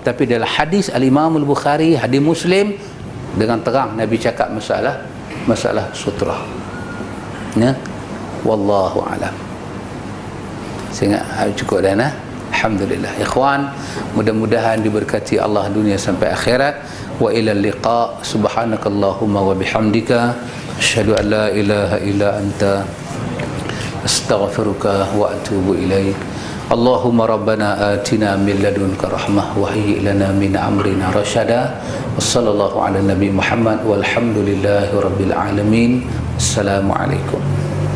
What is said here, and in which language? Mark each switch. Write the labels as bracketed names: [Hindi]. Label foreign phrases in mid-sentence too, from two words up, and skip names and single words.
[Malay] Tapi dalam hadis Al-Imam Al-Bukhari, hadis Muslim, dengan terang Nabi cakap masalah sutrah. Ya? [Arabic] والله أعلم. [Malay] Sehingga cukup dah nah. Alhamdulillah. Ikhwan, mudah-mudahan diberkati Allah dunia sampai akhirat. [Arabic] وإلى اللقاء. سبحانك اللهم وبحمدك، أشهد أن لا إله إلا أنت، أستغفرك وأتوب إليك. اللهم ربنا آتنا من لدنك رحمة وهيئ لنا من أمرنا رشدا. وصلى الله على نبي محمد والحمد لله رب العالمين. السلام عليكم.